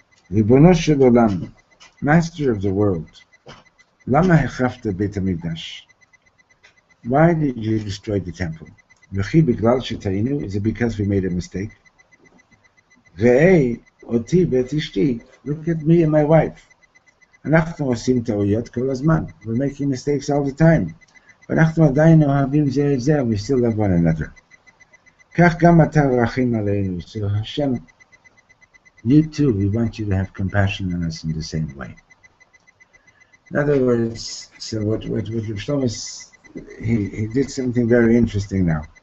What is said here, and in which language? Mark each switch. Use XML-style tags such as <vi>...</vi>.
<he>Ribono shel olam,</he> <en>master of the world.</en> <he>Lama hechafta beit hamikdash.</he> <en>Why did you destroy the temple?</en> <he>V'chi biglal shetayinu,</he> <en>is it because we made a mistake?</en> <he>Ve'ei oti v'et ishti, look at me and my wife. אנחנו עושים טעויות כל הזמן.</he> <en>We're making mistakes all the time.</en> <he>ואנחנו עדיין אוהבים זה את זה,</he> <en>we still love one another.</en> <he>כך גם אתה רחם עלינו.</he> <en>So Hashem, you too, we want you to have compassion on us in the same way. In other words, so what Reb Shlomo is, he did something very interesting now.</en>